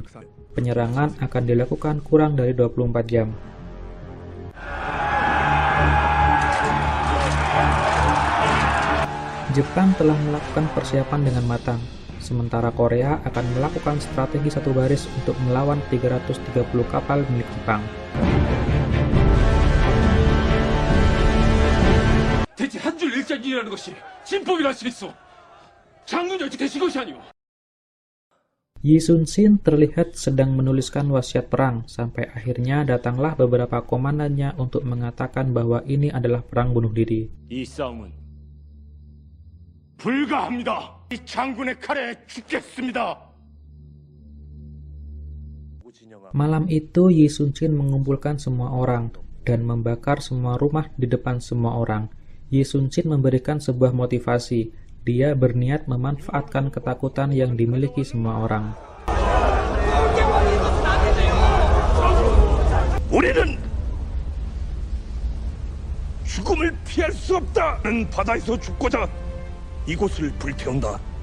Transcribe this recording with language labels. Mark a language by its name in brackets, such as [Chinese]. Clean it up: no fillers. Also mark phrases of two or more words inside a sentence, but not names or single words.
[Indonesian] Penyerangan akan dilakukan kurang dari 24 jam. Jepang telah melakukan persiapan dengan matang, sementara Korea akan melakukan strategi satu baris untuk melawan 330 kapal milik Jepang. [Korean] 대체 한 줄 일장이라는 것이 진법이라 하시겠소? 장군이 어찌 되신 것이 아니오? [Indonesian] Yi Sun-shin terlihat sedang menuliskan wasiat perang, sampai akhirnya datanglah beberapa komandannya untuk mengatakan bahwa ini adalah perang bunuh diri. [Korean] 이 싸움은 불가합니다. 이 장군의 칼에 죽겠습니다. [Indonesian] Malam itu Yi Sun-shin mengumpulkan semua orang dan membakar semua rumah di depan semua orang. Yi Sun-shin memberikan sebuah motivasi. Dia berniat memanfaatkan ketakutan yang dimiliki semua orang. [Korean] 우리는 죽음을 피할 수 없다는 바다에서 죽고자 이곳을 불태운다.